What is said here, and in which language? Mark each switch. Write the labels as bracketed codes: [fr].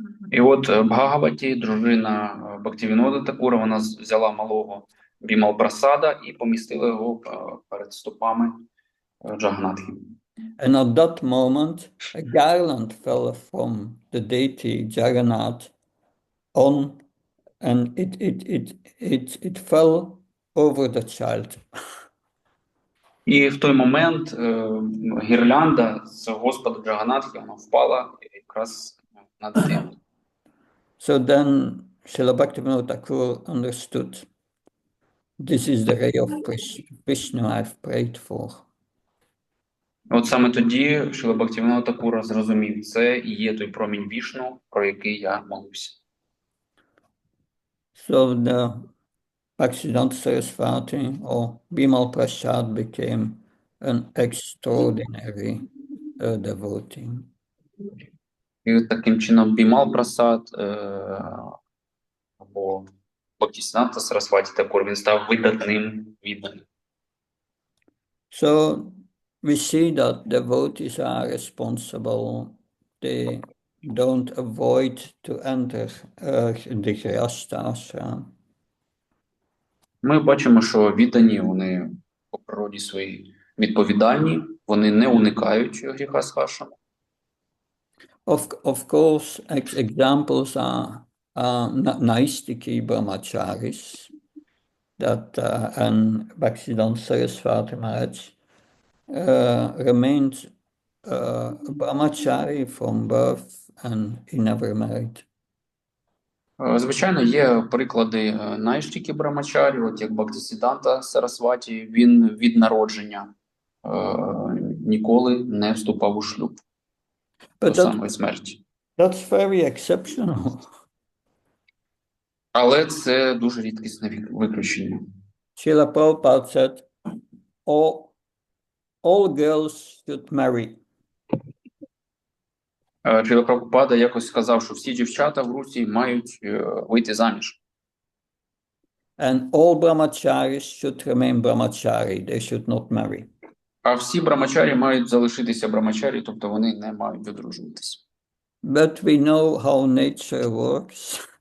[uk] І от Бхагаваті, дружина Бхактивінода Такура, вона взяла малого Бімал Прасада і помістила його перед стопами Джаганатхи. [en] And at that moment, a garland fell from the deity Jagannath on, and it fell over the child. [uk] І в той момент гірлянда з Господа Джаганатхи, вона впала якраз на дитину. [en] So then Srila Bhaktivinoda Thakur understood, this is the ray of Vishnu I've prayed for. [uk] От саме тоді Шріла Бхактивінода Такура зрозумів, це і є той промінь Вішну, про який я молився. [en] So the Bhaktisiddhanta Saraswati or Bimal Prasad became an extraordinary devotee. [uk] І таким чином Бімал Прасад або Бхактисіддханта Сарасваті Такур, він став видатним відданим. [en] So we see that devotees are responsible. They don't avoid to enter the Grihastha ashram. [uk] Ми бачимо, що віддані, вони по природі своїй відповідальні, вони не уникають гріха схашами. [en] Of course, examples are Naistiki brahmacharis, that and Bhaktisiddhanta Saraswati Maharaj remained brahmachari from birth and he never married. [uk] Звичайно, є приклади найштіки брамачарі, от як Бхактисіддханта Сарасваті, він від народження ніколи не вступав у шлюб до самої смерті. [en] That's very exceptional. [uk] Але це дуже рідкісне виключення. [en] Srila Prabhupada said, all girls should marry. [uk] Шріла Прабхупада якось сказав, що всі дівчата в Русі мають вийти заміж. [en] And all brahmacharis should remain brahmachari. They should not marry. [uk] А всі брамачарі мають залишитися брамачарі, тобто вони не мають одружуватися. [en] But we know how nature works.